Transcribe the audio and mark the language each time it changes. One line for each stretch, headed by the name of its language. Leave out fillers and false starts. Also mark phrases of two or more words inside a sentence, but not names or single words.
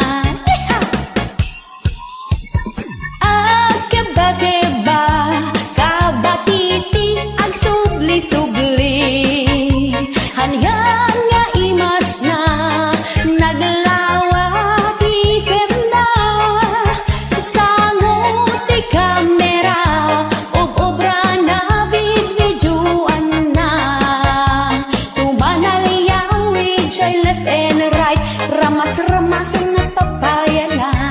Iloko: Agkeba-keba, kabatiti, agsubli-subli, hanyan nga imas na, naglawa ti serna, sangot ti kamera, ub-ubra na videoan na, tumanalayaw ijay
English: left and right,
Iloko: ramas-ramasan na papaya na.